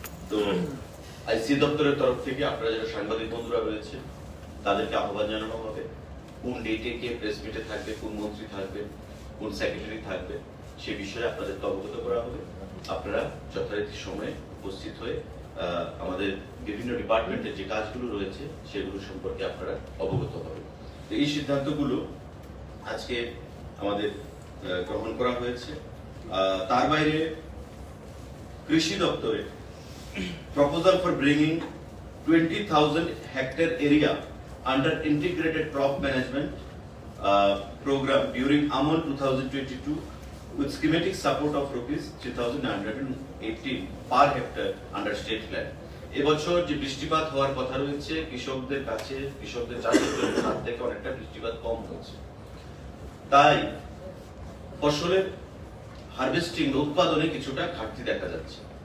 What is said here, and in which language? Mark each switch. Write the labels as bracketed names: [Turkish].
[Bangla] তো আইসি দপ্তরের তরফ থেকে আপনারা যারা সাংবাদিক বন্ধুরা রয়েছে তাদেরকে আহ্বান জানানো হবে কোন ডেটে কে প্রেস মিটে থাকবে, কোন মন্ত্রী থাকবে, কোন সেক্রেটারি থাকবে, সে বিষয়ে আপনাদেরকে অবগত করা হবে। আপনারা যথারীতি সময়ে উপস্থিত হয়ে আমাদের বিভিন্ন ডিপার্টমেন্টের যে কাজগুলো রয়েছে সেগুলো সম্পর্কে আপনারা অবগত হবেন। তো এই সিদ্ধান্তগুলো আজকে আমাদের গ্রহণ করা হয়েছে। তার বাইরে কৃষি দপ্তরে proposal for bringing [English] 20,000 hectare area under integrated crop management program during AMON 2022 with schematic support of rupees 3,918 per hectare under state plan. [Bangla] এবছর যে বৃষ্টিপাত হওয়ার কথা রয়েছে, কৃষকদের কাছে, কৃষকদের চাষের জন্য তার থেকে অনেকটা বৃষ্টিপাত কম হয়েছে, তাই ফসলের হারভেস্টিং উৎপাদনে কিছুটা ঘাটতি দেখা যাচ্ছে।